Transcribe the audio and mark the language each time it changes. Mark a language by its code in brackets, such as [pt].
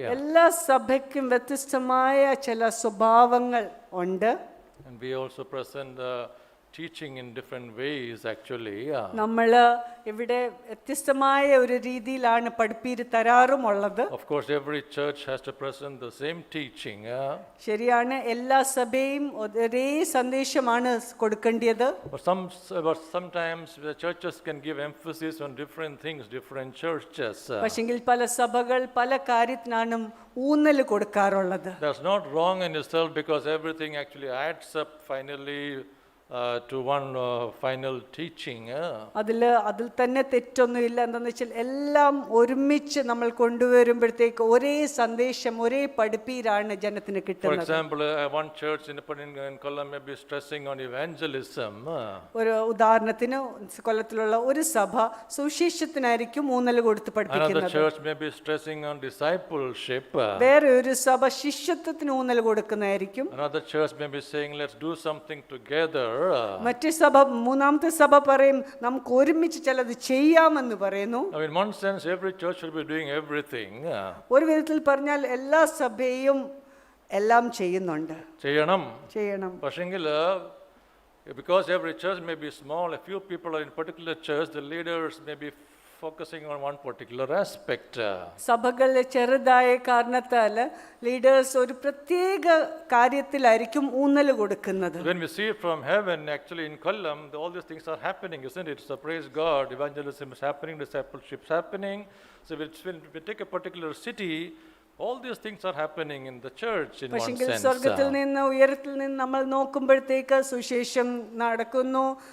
[ml] എല്ലാ സഭയ്ക്കും വ്യത്യസ്തമായ ചില സ്വഭാവങ്ങൾ ഉണ്ട്. [en] And we also present the teaching in different ways actually. [ml] നമ്മൾ ഇവിടെ വ്യത്യസ്തമായ ഒരു രീതിയിലാണ് പഠിപ്പീര് തരാറുമുള്ളത്. [en] Of course every church has to present the same teaching. [ml] ശരിയാണ്, എല്ലാ സഭയും ഒരേ സന്ദേശമാണ് കൊടുക്കേണ്ടത്. [en] But sometimes the churches can give emphasis on different things, different churches. [ml] പക്ഷെങ്കിൽ പല സഭകൾ പല കാര്യത്തിനാണ് ഊന്നൽ കൊടുക്കാറുള്ളത്. [en] That's not wrong in itself, because everything actually adds up finally to one final teaching. [ml] അതിൽ തന്നെ തെറ്റൊന്നുമില്ല. എന്താണെന്ന് വെച്ചാൽ എല്ലാം ഒരുമിച്ച് നമ്മൾ കൊണ്ടുവരുമ്പോഴത്തേക്ക് ഒരേ സന്ദേശം, ഒരേ പഠിപ്പീരാണ് ജനത്തിന് കിട്ടുന്നത്. [en] For example, one church in Kollam may be stressing on evangelism. [ml] ഒരു ഉദാഹരണത്തിന് കൊല്ലത്തിലുള്ള ഒരു സഭ സുവിശേഷത്തിനായിരിക്കും ഊന്നൽ കൊടുത്ത് പഠിപ്പിക്കുന്നത്. [en] Another church may be stressing on discipleship. [ml] വേറെ ഒരു സഭ ശിഷ്യത്വത്തിന് ഊന്നൽ കൊടുക്കുന്നതായിരിക്കും. [en] Another church may be saying let's do something together. [ml] മറ്റേ സഭ, മൂന്നാമത്തെ സഭ പറയും നമുക്ക് ഒരുമിച്ച് ചിലത് ചെയ്യാമെന്ന് പറയുന്നു. [en] In one sense every church should be doing everything. [ml] ഒരു വിധത്തിൽ പറഞ്ഞാൽ എല്ലാ സഭയും എല്ലാം ചെയ്യുന്നുണ്ട്, ചെയ്യണം. പക്ഷെങ്കിൽ [en] because every church may be small, a few people are in particular church, the leaders may be focusing on one particular aspect. [ml] സഭകൾ ചെറുതായ കാരണത്താൽ ലീഡേഴ്സ് ഒരു പ്രത്യേക കാര്യത്തിലായിരിക്കും ഊന്നൽ കൊടുക്കുന്നത്. [en] When we see it from heaven, actually in Kollam all these things are happening, isn't it? So praise God, evangelism is happening, discipleship is happening. So when we take a particular city, all these things are happening in the church in one sense. [ml] സ്വർഗത്തിൽ നിന്ന്, ഉയരത്തിൽ നിന്ന് നമ്മൾ നോക്കുമ്പോഴത്തേക്ക് സുവിശേഷം നടക്കുന്നു,